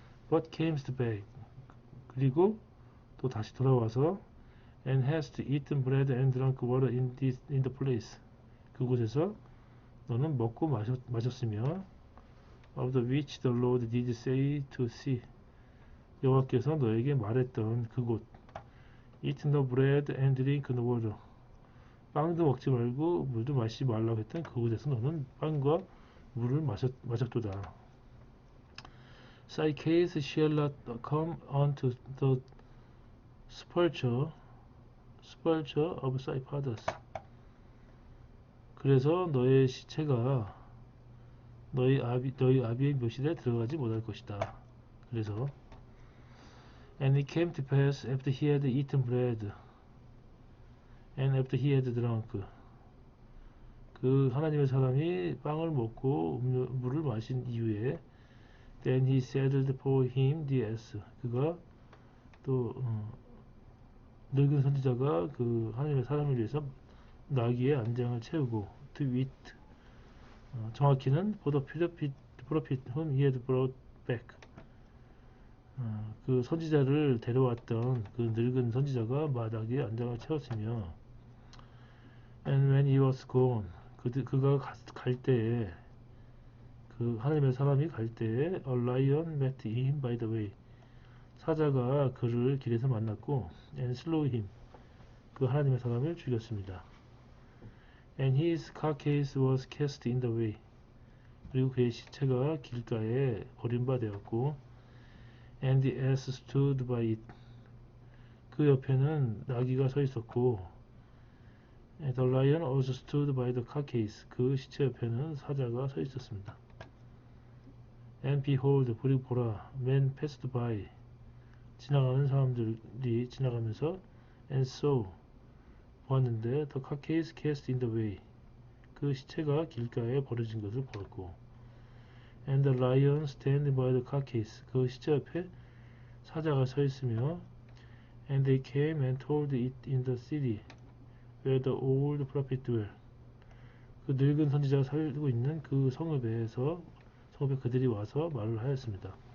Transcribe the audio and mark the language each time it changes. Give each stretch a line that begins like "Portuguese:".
English: But camest back,
Korean: 그리고 또 다시 돌아와서
English: and hast eaten bread and drunk water in the place,
Korean: 그곳에서 너는 먹고 마셨으며
English: of the which the Lord did say to thee,
Korean: 여호와께서 너에게 말했던 그곳,
English: Eat no bread and drink no water.
Korean: 빵도 먹지 말고 물도 마시지 말라고 했던 그곳에서 너는 빵과 물을 마셨도다.
English: Psyches shall not come unto the sepulchre of thy fathers.
Korean: 그래서 너의 시체가 너희 아비의 묘실에 들어가지 못할 것이다. 그래서
English: And it came to pass after he had eaten bread and after he had drunk.
Korean: 그 하나님의 사람이 빵을 먹고 물을 마신 이후에
English: Then he saddled for him the ass.
Korean: 그가 또 늙은 선지자가 그 하나님의 사람을 위해서 나귀의 안장을 채우고
English: to wit
Korean: 정확히는
English: for the prophet whom he had brought back.
Korean: 그 선지자를 데려왔던 그 늙은 선지자가 나귀의 안장을 채웠으며
English: And when he was gone
Korean: 그가 갈 때에 그 하나님의 사람이 갈 때에
English: A lion met him by the way.
Korean: 사자가 그를 길에서 만났고
English: And slew him.
Korean: 그 하나님의 사람을 죽였습니다.
English: And his carcass was cast in the way.
Korean: 그리고 그의 시체가 길가에 버림받았고
English: And the ass stood by it.
Korean: 그 옆에는 나귀가 서 있었고
English: And the lion also stood by the carcass.
Korean: 그 시체 옆에는 사자가 서 있었습니다.
English: And behold,
Korean: 그리고 보라,
English: men passed by.
Korean: 지나가는 사람들이 지나가면서
English: And saw.
Korean: 보았는데
English: the carcass cast in the way.
Korean: 그 시체가 길가에 버려진 것을 보았고
English: And the lion standing by the carcass.
Korean: 그 시체 옆에 사자가 서 있으며
English: And they came and told it in the city where the old prophet dwell.
Korean: 그 늙은 선지자가 살고 있는 그 성읍에 그들이 와서 말을 하였습니다.